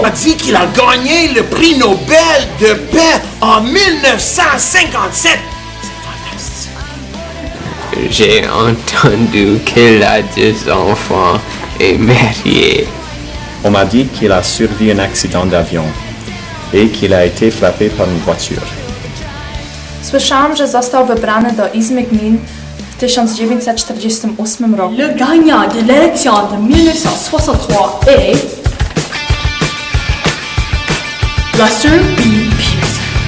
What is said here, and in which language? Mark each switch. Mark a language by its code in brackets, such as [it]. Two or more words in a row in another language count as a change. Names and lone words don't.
[fr] On a dit qu'il a gagné le prix Nobel de paix en 1957. C'est fantastique. J'ai entendu qu'il a 2 enfants et marié. On m'a dit qu'il a survécu à un accident d'avion et qu'il a été frappé par une voiture. [pl] Słyszałam, że został wybrany do Izby Gmin w 1948 roku. [fr] Le gagnant de l'élection de 1963 est Lester B. Pearson.